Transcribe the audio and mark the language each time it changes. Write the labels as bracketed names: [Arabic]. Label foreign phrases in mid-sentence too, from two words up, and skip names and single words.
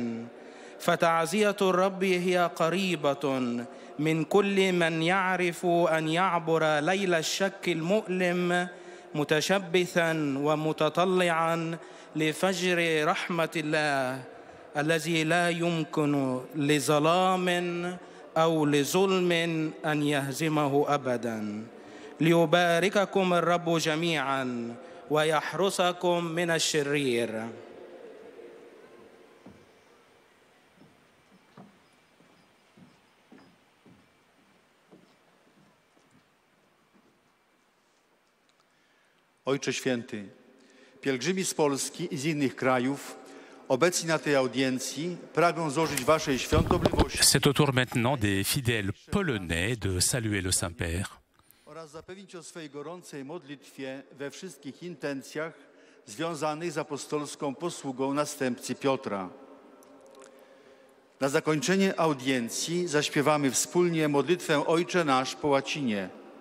[Arabic] فتعزية الرب هي قريبة من كل من يعرف أن يعبر ليل الشك المؤلم متشبثا ومتطلعا لفجر رحمة الله الذي لا يمكن لظلام أو لظلم أن يهزمه أبدا. ليبارككم الرب جميعا ويحرسكم من الشرير. [Polish] Ojcze Święty, pielgrzymi z Polski i z innych krajów obecni na tej audiencji pragną złożyć Waszej świątobliwości. [French] C'est au tour maintenant des fidèles polonais de saluer le Saint-Père. [Polish] Oraz zapewnić o swej gorącej modlitwie we wszystkich intencjach związanych z apostolską posługą następcy Piotra. Na zakończenie audiencji zaśpiewamy wspólnie modlitwę Ojcze Nasz po łacinie.